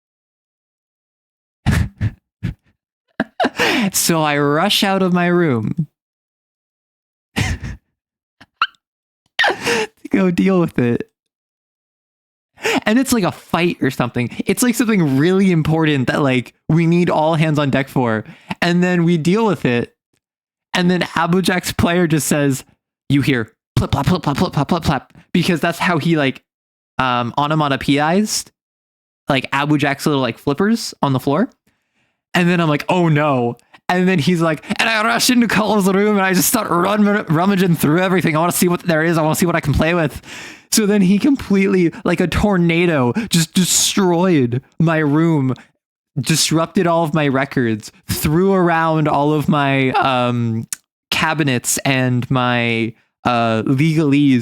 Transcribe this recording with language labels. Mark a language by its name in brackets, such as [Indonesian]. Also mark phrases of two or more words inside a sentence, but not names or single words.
[English] So I rush out of my room to go deal with it. And it's like a fight or something. It's like something really important that like we need all hands on deck for. And then we deal with it. And then Applejack's player just says, you hear plip, plop, plip, plop, plip, plop, plip, plop. Because that's how he like onomatopoeized like Applejack's little like flippers on the floor. And then I'm like, oh no. And then he's like, and I rush into Cole's room and I just start rummaging through everything. I want to see what there is. I want to see what I can play with. So then he completely, like a tornado, just destroyed my room, disrupted all of my records, threw around all of my cabinets and my legalese.